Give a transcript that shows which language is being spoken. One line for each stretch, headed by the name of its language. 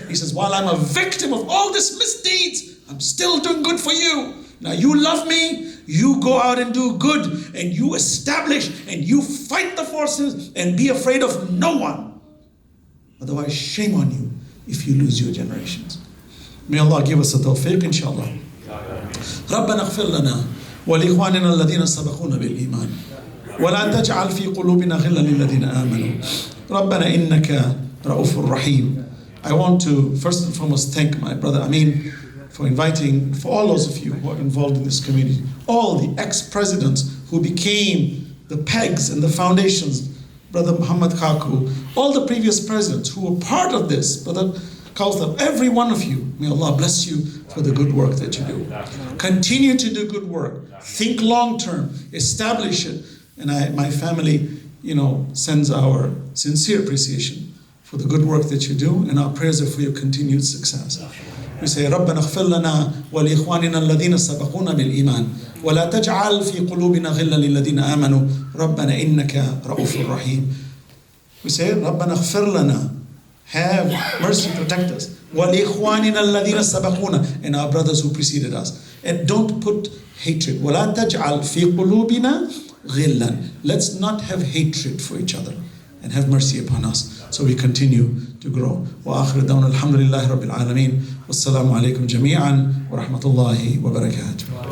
English: He says, while I'm a victim of all these misdeeds, I'm still doing good for you. Now you love me, you go out and do good, and you establish, and you fight the forces, and be afraid of no one. Otherwise, shame on you if you lose your generations. May Allah give us a tawfiq, inshallah.
Arabic: ربنا اغفر لنا ولإخواننا الذين سبقونا بالإيمان ولا تجعل في قلوبنا غلا للذين آمنوا ربنا إنك رؤوف رحيم.
English: I want to first and foremost thank my brother Amin for inviting, for all those of you who are involved in this community, all the ex-presidents who became the pegs and the foundations, Brother Muhammad Kaku, all the previous presidents who were part of this, Brother Kauthar, every one of you, may Allah bless you for the good work that you do. Continue to do good work. Think long term. Establish it. And my family, sends our sincere appreciation for the good work that you do, and our prayers are for your continued success. We say,
Arabic: رَبَّنَا اغْفِرْ لَنَا وَلِإِخْوَانِنَا الَّذِينَ سَبَقُونَا بِالْإِيمَانِ وَلَا تَجْعَلْ فِي قُلُوبِنَا غِلًّا لِلَّذِينَ آمَنُوا رَبَّنَا إِنَّكَ رَؤُوفٌ رَحِيمٌ.
English: We say,
Arabic: رَبَّنَا اغْفِرْ لَنَا.
English: Have mercy, protect us.
Arabic: وَلِإِخْوَانِنَا الَّذِينَ سَبَقُونَا.
English: And our brothers who preceded us. And don't put hatred.
Arabic: وَلَا تَجْعَلْ فِي قُلُوبِنَا غِلًّا.
English: Let's not have hatred for each other. And have mercy upon us, so we continue to grow.
Arabic: وآخر دعوانا الحمد لله رب العالمين والسلام عليكم جميعا ورحمة الله وبركاته.